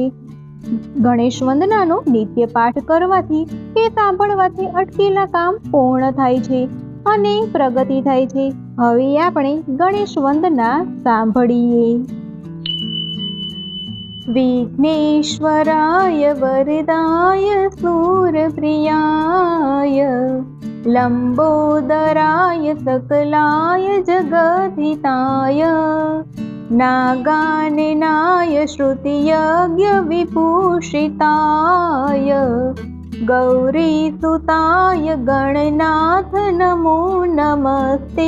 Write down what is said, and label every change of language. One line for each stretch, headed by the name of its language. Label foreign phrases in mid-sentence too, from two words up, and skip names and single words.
Gujarati: ગણેશ વંદનાનો નિત્ય પાઠ કરવાથી કે સાંભળવાથી અટકેલા કામ પૂર્ણ થાય છે અને પ્રગતિ થાય છે। હવે આપણે ગણેશ વંદના સાંભળીએ।
Sanskrit: વિઘ્નેશ્વરાય વરદાય सूरप्रियाय लंबोदराय सकलाय जगद्धिताय नागाननाय श्रुतियज्ञ विभूषिताय गौरीसुताय गणनाथ नमो नमस्ते।